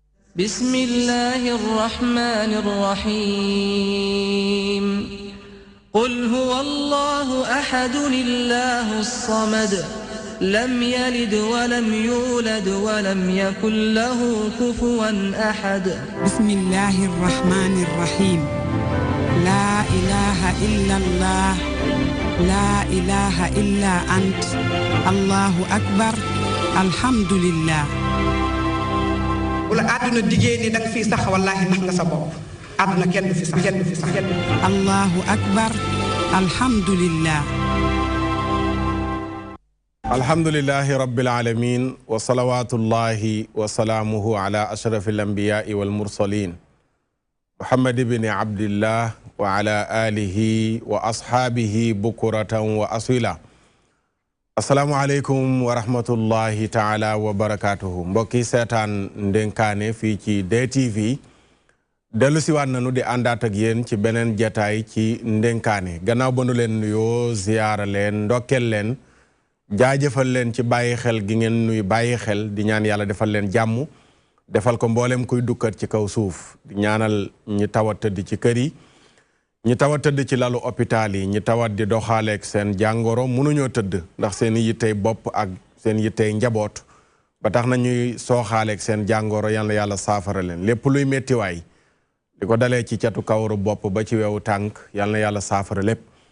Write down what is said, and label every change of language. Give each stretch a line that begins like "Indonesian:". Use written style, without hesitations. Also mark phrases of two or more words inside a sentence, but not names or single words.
Arabic: بسم الله الرحمن الرحيم قل هو الله أحد الله الصمد لم يلد ولم يولد ولم يكن له كفوا أحد بسم الله الرحمن الرحيم لا إله إلا الله لا إله إلا أنت الله أكبر الحمد لله
Wolof: wala àdduna diggée ni danga fii sax wallaahi nax nga sa bopp àdduna kenn du fi sax kenn du fi sax kenn du fi sax.
Arabic: الله أكبر الحمد لله الحمد لله رب العالمين وصلوات الله وسلامه على أشرف الأنبياء والمرسلين محمد بن عبد الله وعلى آله وأصحابه بكرة وأصيلا السلام عليكم ورحمة الله تعالى وبركاته
Wolof: mbokki seetaan Ndenkaane fii ci DTV dellu si waat nañu di àndaat ak yéen ci beneen jataay ci Ndenkaane gannaaw ba nu leen nuyoo ziyaara leen ndokkeel leen jaajëfal leen ci bàyyi xel gi ngeen nuy bàyyi xel di ñaan yàlla defal leen jàmm defal ko mboolem kuy dukkat ci kaw suuf di ñaanal ñi tawat tëdd ci kër yi ñi tawat tëdd ci lalu hôpital yi ñi tawat di doxaaleeg seen jàngoro mënuñoo tëdd ndax seen yittey bopp ak seen yittey njaboot ba tax na ñuy sooxaaleeg seen jàngoro yàlla yàlla saafara leen lépp luy méttiwaay di ko dalee ci catu kawaru bopp ba ci wewu tànk yàlla yàlla saafara lépp